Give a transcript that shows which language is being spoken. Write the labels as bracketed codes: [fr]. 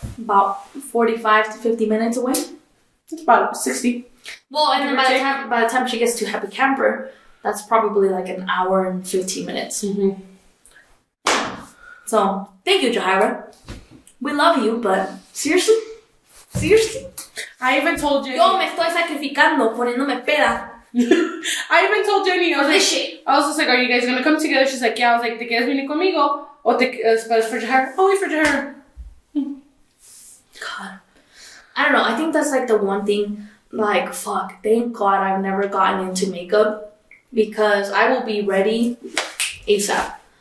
[en] About 45 to 50 minutes away. It's about 60. Well, and then Give or by the time she gets to Happy Camper, that's probably like an hour and 15 minutes. Mm-hmm. So, thank you, Jahira. We love you, but seriously? Seriously? I even told Jenny. [es] Yo me estoy sacrificando, poniéndome peda. [en] I even told Jenny, I was For like, this shit. I was just like, are you guys gonna come together? She's like, yeah. I was like, [es] ¿te quieres venir conmigo? O te esperas [en] for Jahara? Oh, wait for Jahara. God. I don't know. I think that's like the one thing, like, fuck, thank God I've never gotten into makeup because I will be ready ASAP.